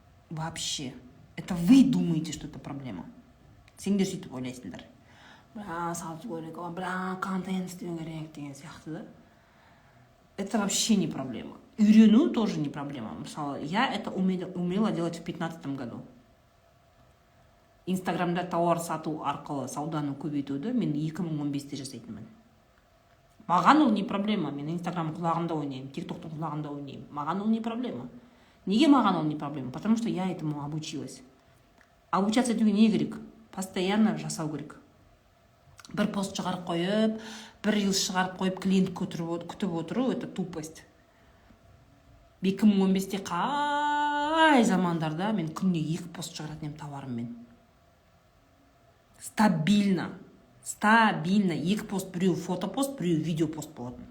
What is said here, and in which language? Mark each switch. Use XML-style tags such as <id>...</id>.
<ru>Вообще. Это вы думаете, что это проблема.</ru> <kk>Сендер сөйтіп ойлайсыңдар. Сату керек, контент істеу керек деген сияқты да.</kk> <ru>Это вообще не проблема.</ru> <kk>Үйрену</kk> <ru>тоже не проблема. Мысалы, я это умела делать в 2015 году.</ru> <kk>Инстаграмда тауар сату арқылы сауданы көбейтуді мен 2015-те жасайтынмын. Маған ол не проблема. Мен Инстаграм құлағында ойнаймын, ТикТоктың құлағында ойнаймын. Маған ол не проблема. Неге маған ол не проблема?</kk> <ru>Потому что я этому обучилась. Обучаться</ru> <kk>етуге не керек? Постоянно жасау керек. Бір пост шығарып қойып, бір рилс шығарып қойып, клиент күтіп отыру,</kk> <ru>это тупость.</ru> <kk>2015-те қай замандарда мен күніне 2 пост шығаратын ем тауарыммен. Стабильно. 2 пост, біреу фотопост, біреу видеопост болатын.</kk>